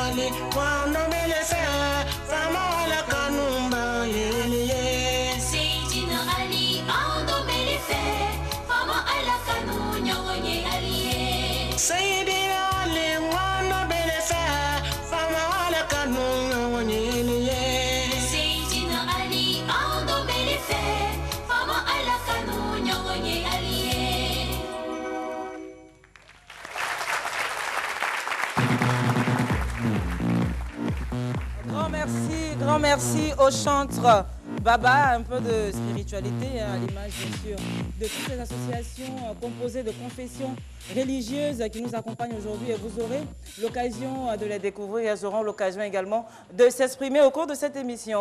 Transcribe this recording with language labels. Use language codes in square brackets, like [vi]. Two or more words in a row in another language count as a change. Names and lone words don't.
[man] wando melese fama la kanumba yeliye Seydina Ali ando melefe fama ala kanu nyongonye aliye Seydina Ali wando melese fama la kanumba yeliye Seydina Ali ando melefe fama ala kanu nyongonye aliye [fr] Grand merci au chantre Baba, un peu de spiritualité, à l'image bien sûr de toutes les associations composées de confessions religieuses qui nous accompagnent aujourd'hui et vous aurez l'occasion de les découvrir, elles auront l'occasion également de s'exprimer au cours de cette émission.